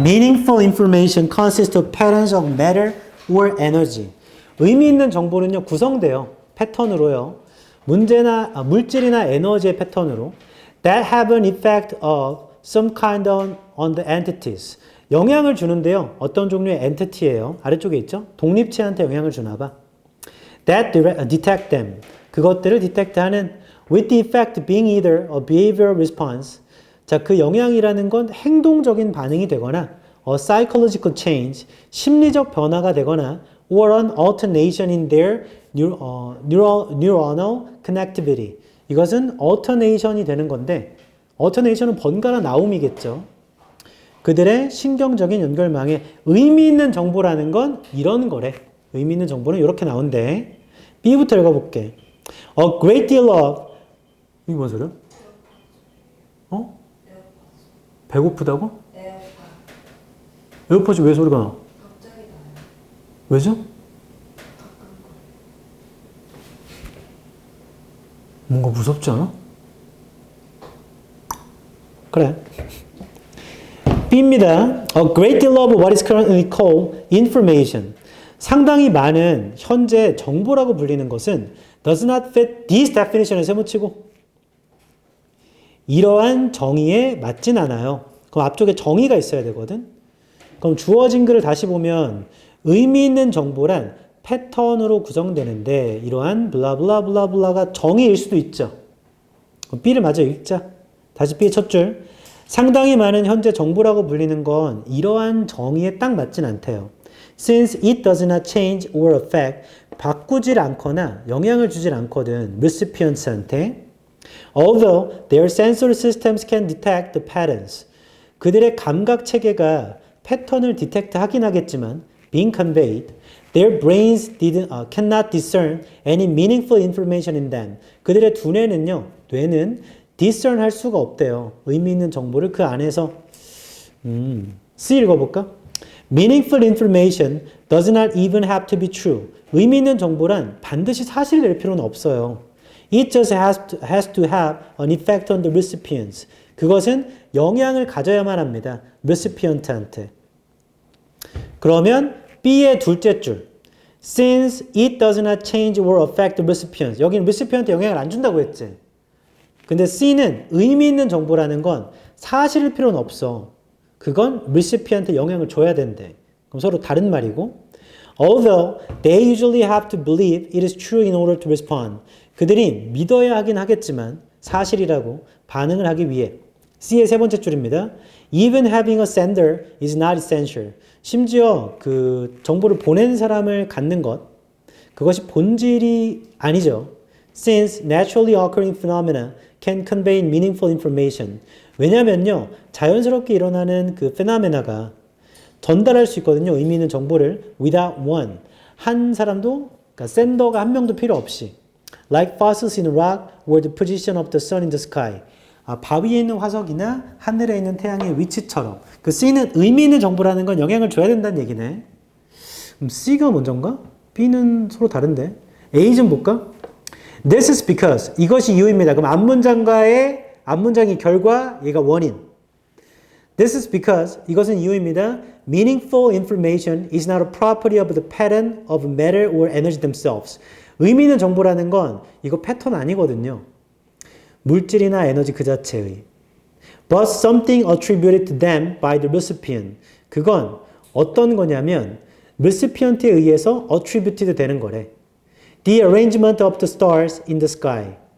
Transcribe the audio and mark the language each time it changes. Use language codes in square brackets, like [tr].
[en] Meaningful information consists of patterns of matter or energy. [ko] 의미 있는 정보는요, 구성돼요. 패턴으로요. 물질이나 에너지의 패턴으로. [en] That have an effect of some kind on the entities. [ko] 영향을 주는데요. 어떤 종류의 entity예요. 아래쪽에 있죠? 독립체한테 영향을 주나 봐. [en] That detect them. [ko] 그것들을 detect하는 [en] with the effect being either a behavioral response. [ko] 자, 그 영향이라는 건 행동적인 반응이 되거나 [en] a psychological change, [ko] 심리적 변화가 되거나 [en] or an alternation in their neuronal connectivity. [ko] 이것은 alternation이 되는 건데 alternation은 번갈아 나옴이겠죠. 그들의 신경적인 연결망에 의미 있는 정보라는 건 이런 거래. 의미 있는 정보는 이렇게 나온대. B부터 읽어볼게. [en] A great deal of [ko] 이게 뭔 소리야? 어? 배고프다고? 에어팟이 왜 소리가 나? 왜죠? 뭔가 무섭지 않아? 그래. B입니다. [en] A great deal of what is currently called information. [ko] 상당히 많은 현재 정보라고 불리는 것은 [en] does not fit this definition [ko] 에 세모치고 이러한 정의에 맞진 않아요. 그럼 앞쪽에 정의가 있어야 되거든. 그럼 주어진 글을 다시 보면 의미 있는 정보란 패턴으로 구성되는데 이러한 블라블라블라블라가 정의일 수도 있죠. 그럼 B를 마저 읽자. 다시 B의 첫 줄. 상당히 많은 현재 정보라고 불리는 건 이러한 정의에 딱 맞진 않대요. [en] Since it does not change or affect, [ko] 바꾸질 않거나 영향을 주질 않거든, [en] recipients한테. Although their sensory systems can detect the patterns. [ko] 그들의 감각 체계가 패턴을 디텍트 하긴 하겠지만, [en] being conveyed, their brains cannot discern any meaningful information in them. [ko] 그들의 두뇌는요, 뇌는 discern 할 수가 없대요. 의미 있는 정보를 그 안에서. C 읽어볼까? [en] Meaningful information does not even have to be true. [ko] 의미 있는 정보란 반드시 사실이 될 필요는 없어요. [en] It just has to have an effect on the recipients. [ko] 그것은 영향을 가져야만 합니다. recipient한테. 그러면 B의 둘째 줄. [en] Since it does not change or affect the recipients. [ko] 여기는 recipient한테 영향을 안 준다고 했지. 근데 C는 의미 있는 정보라는 건 사실일 필요는 없어. 그건 recipient한테 영향을 줘야 된대. 그럼 서로 다른 말이고. [en] Although they usually have to believe it is true in order to respond. [ko] 그들이 믿어야 하긴 하겠지만 사실이라고 반응을 하기 위해. C의 세 번째 줄입니다. [en] Even having a sender is not essential. [ko] 심지어 그 정보를 보낸 사람을 갖는 것, 그것이 본질이 아니죠. [en] Since naturally occurring phenomena can convey meaningful information. [ko] 왜냐면요, 자연스럽게 일어나는 그 페노메나가 전달할 수 있거든요. 의미 있는 정보를 [en] without one. [ko] 한 사람도, 그러니까 샌더가 한 명도 필요 없이. [en] Like fossils in rock or the position of the sun in the sky. [ko] 바위에 있는 화석이나 하늘에 있는 태양의 위치처럼. 그 C는 의미 있는 정보라는 건 영향을 줘야 된다는 얘기네. 그럼 C가 먼저인가? B는 서로 다른데. A 좀 볼까? [en] This is because. [ko] 이것이 이유입니다. 그럼 앞문장이 결과, 얘가 원인. [en] This is because. [ko] 이것은 이유입니다. [en] Meaningful information is not a property of the pattern of matter or energy themselves. [ko] 의미 있는 정보라는 건 이거 패턴 아니거든요. 물질이나 에너지 그 자체의. [en] But something attributed to them by the recipient. [ko] 그건 어떤 거냐면 recipient에 의해서 attributed 되는 거래. [en] The arrangement of the stars in the sky.